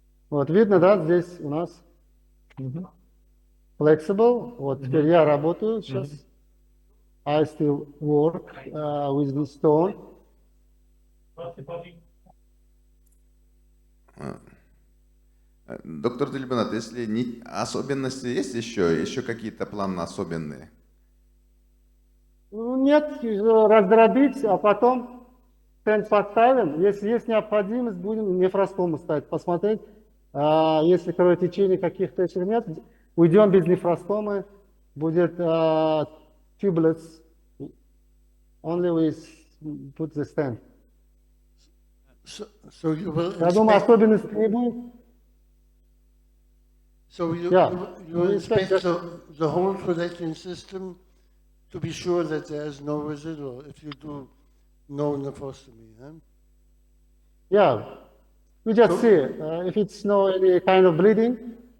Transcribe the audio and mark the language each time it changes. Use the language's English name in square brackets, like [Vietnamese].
[Russian] Вот видно, да, здесь у нас flexible. Вот теперь я работаю сейчас. [English] I still work with this stone. [Russian] Доктор Дильбанат, если не особенности есть еще какие-то планы особенные? Нет, раздробить, а потом стенд поставим. Если есть необходимость, будем нефростому ставить, посмотреть. Если кровотечения каких-то еще нет, уйдем без нефростомы, будет [English] tubeless, only we put the stent. So you will [Russian] Я думаю, особенностей не будет. [English] So you inspect the whole collecting system to be sure that there is no residual if you do no nephrostomy. Huh? Yeah, we just see if it's no any kind of bleeding.